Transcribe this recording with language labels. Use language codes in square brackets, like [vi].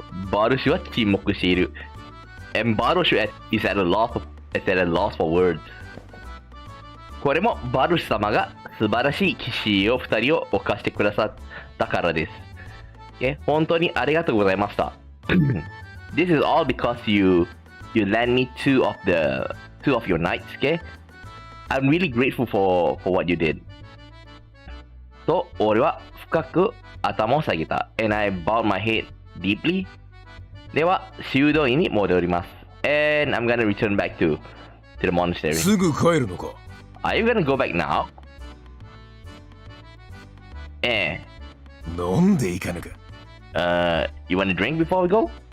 [ja] バルシュは沈黙している。 [en] And バルシュ is at a loss for words. [ja] これもバルシュ様が素晴らしい騎士を2人を犯してくださったからです。本当にありがとうございました。 [en] This is all because you lend me two of your knights, okay? I'm really grateful for what you did. [ja] と、俺は深く頭を下げた。 [en] And I bowed my head deeply. [ja] では、修道院に戻ります。 [en] And I'm gonna return back to the monastery. [ja] すぐ帰るのか [en] Are you gonna go back now? [ja] なんで行かぬか [en] You wanna drink before we go?